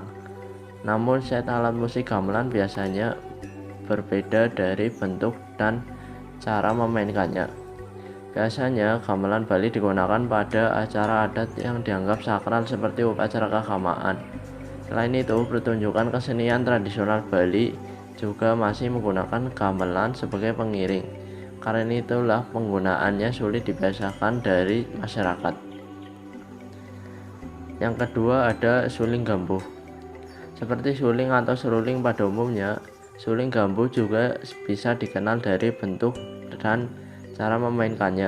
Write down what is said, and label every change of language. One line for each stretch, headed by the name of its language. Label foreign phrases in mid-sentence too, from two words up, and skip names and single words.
Indonesian: Namun set alat musik gamelan biasanya berbeda dari bentuk dan cara memainkannya. Biasanya gamelan Bali digunakan pada acara adat yang dianggap sakral seperti upacara keagamaan. Selain itu, pertunjukan kesenian tradisional Bali juga masih menggunakan gamelan sebagai pengiring. Karena itulah penggunaannya sulit dibiasakan dari masyarakat. Yang kedua ada suling gambuh. Seperti suling atau seruling pada umumnya, suling gambuh juga bisa dikenal dari bentuk dan cara memainkannya.